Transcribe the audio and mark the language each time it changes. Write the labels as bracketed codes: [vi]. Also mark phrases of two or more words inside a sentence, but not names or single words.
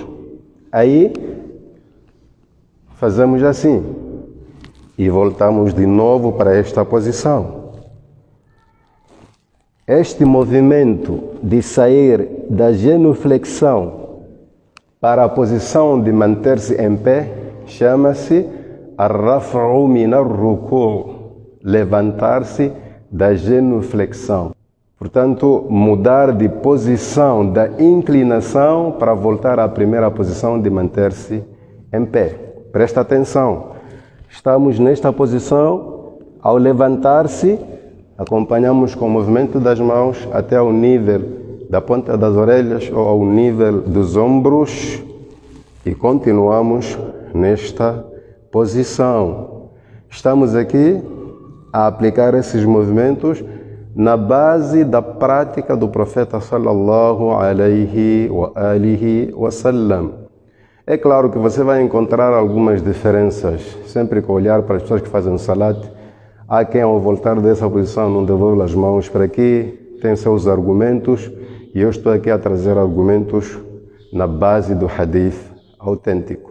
[pt] Aí, fazemos assim e voltamos de novo para esta posição. Este movimento de sair da genuflexão para a posição de manter-se em pé chama-se [ar] الرفع من الركوع', [pt] levantar-se da genuflexão. Portanto, mudar de posição da inclinação para voltar à primeira posição de manter-se em pé. Presta atenção. Estamos nesta posição. Ao levantar-se, acompanhamos com o movimento das mãos até ao nível da ponta das orelhas ou ao nível dos ombros e continuamos nesta posição. Estamos aqui a aplicar esses movimentos na base da prática do profeta [ar] صلى الله عليه وآله وسلم. [pt] É claro que você vai encontrar algumas diferenças sempre que olhar para as pessoas que fazem salat. Há quem ao voltar dessa posição não devolve as mãos para aqui, tem seus argumentos, e eu estou aqui a trazer argumentos na base do hadith autêntico.